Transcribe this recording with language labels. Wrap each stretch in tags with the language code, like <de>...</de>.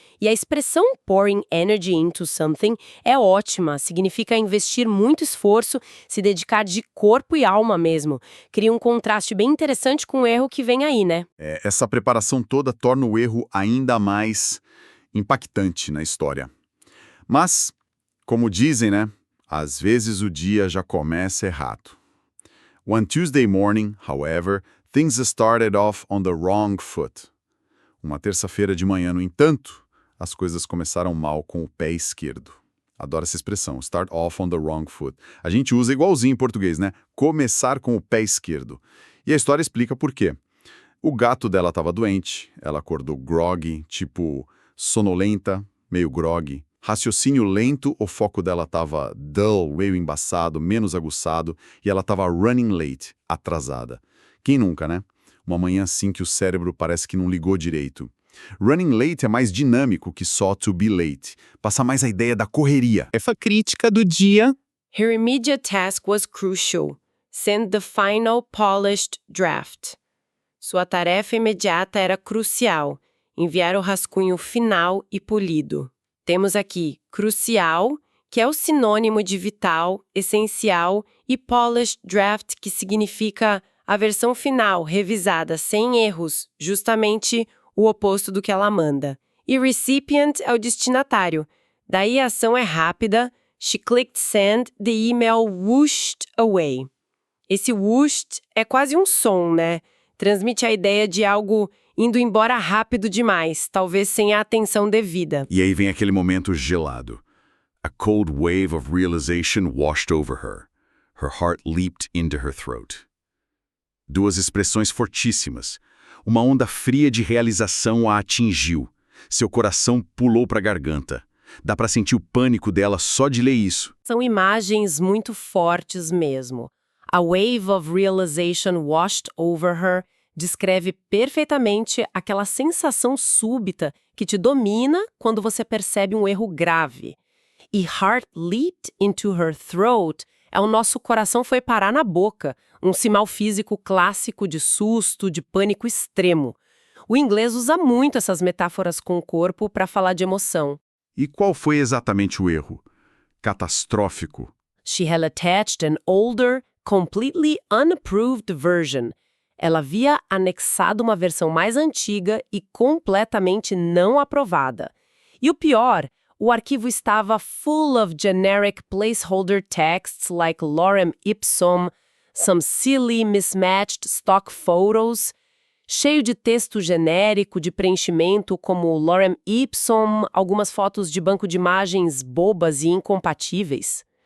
<pt>E a expressão</pt> <en>pouring energy into something</en> <pt>é ótima, significa investir muito esforço, se dedicar de corpo e alma mesmo. Cria um contraste bem interessante com o erro que vem aí, né? Essa preparação toda torna o erro ainda mais impactante na história. Mas, como dizem, né? Às vezes o dia já começa errado.</pt> <en>One Tuesday morning, however, things started off on the wrong foot.</en> <pt>Uma terça-feira de manhã, no entanto, as coisas começaram mal com o pé esquerdo. Adoro essa expressão,</pt> <en>start off on the wrong foot.</en> <pt>A gente usa igualzinho em português, né? Começar com o pé esquerdo. E a história explica por quê. O gato dela estava doente, ela acordou groggy, tipo sonolenta, meio groggy. Raciocínio lento, o foco dela estava dull, meio embaçado, menos aguçado, e ela estava</pt> <en>running late,</en> <pt>atrasada. Quem nunca, né? Uma manhã assim que o cérebro parece que não ligou direito.</pt> <en>Running late</en> <pt>é mais dinâmico que só</pt> <en>to be late.</en> <pt>Passa mais a ideia da correria. Essa crítica do dia.</pt> <en>Her immediate task was crucial. Send the final polished draft.</en> <pt>Sua tarefa imediata era crucial. Enviar o rascunho final e polido. Temos aqui crucial, que é o sinônimo de vital, essencial, e</pt> <en>polished draft,</en> <pt>que significa a versão final, revisada, sem erros, justamente o oposto do que ela manda. E recipient é o destinatário. Daí a ação é rápida.</pt> <en>She clicked send, the email whooshed away.</en> <pt>Esse whooshed é quase um som, né? Transmite a ideia de algo indo embora rápido demais, talvez sem a atenção devida. E aí vem aquele momento gelado.</pt> <en>A cold wave of realization washed over her. Her heart leaped into her throat.</en> <pt>Duas expressões fortíssimas. Uma onda fria de realização a atingiu. Seu coração pulou para a garganta. Dá para sentir o pânico dela só de ler isso. São imagens muito fortes mesmo.</pt> <en>A wave of realization washed over her</en> <pt>descreve perfeitamente aquela sensação súbita que te domina quando você percebe um erro grave. E</pt> <en>heart leaped into her throat</en> <pt>é o nosso coração foi parar na boca, um sinal físico clássico de susto, de pânico extremo. O inglês usa muito essas metáforas com o corpo para falar de emoção. E qual foi exatamente o erro? Catastrófico.</pt> <en>She had attached an older, completely unapproved version.</en> <pt>Ela havia anexado uma versão mais antiga e completamente não aprovada. E o pior, o arquivo estava</pt> <en>full of generic placeholder texts like lorem ipsum, some silly mismatched stock photos,</en> <pt>cheio de texto genérico de preenchimento como lorem ipsum, algumas fotos de banco de imagens bobas e incompatíveis.</pt>